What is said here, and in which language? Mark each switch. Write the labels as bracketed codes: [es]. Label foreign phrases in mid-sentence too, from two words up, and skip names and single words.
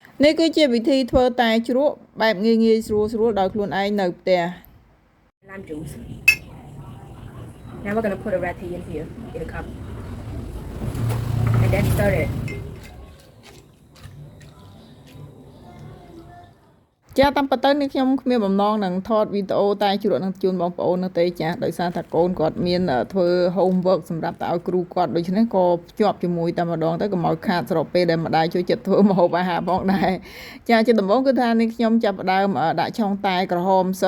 [km] នេះគឺជាវិធីធ្វើតែជ្រក់បែបងាយៗស្រួលៗដោយខ្លួនឯងនៅផ្ទះ [en] Lime juice. Now we're gonna put a red tea in here in a cup, and then stir it. [km] ចាតាមពិតទៅនេះខ្ញុំគ្មានបំណងនឹងថតវីដេអូតែជ្រក់នឹងជូនបងប្អូននោះទេចាដោយសារតែកូនគាត់មានធ្វើ homework សម្រាប់ទៅឲ្យគ្រូគាត់ដូច្នេះក៏ភ្ជាប់ជាមួយតែម្ដងទៅកុំឲ្យខាតស្របពេលដែលម្ដាយជួយចិត្តធ្វើម្ហូបអាហារផងដែរចាជាដំបូងគឺថានេះខ្ញុំចាប់ផ្ដើមដាក់ឆុងតែក្រហមសិន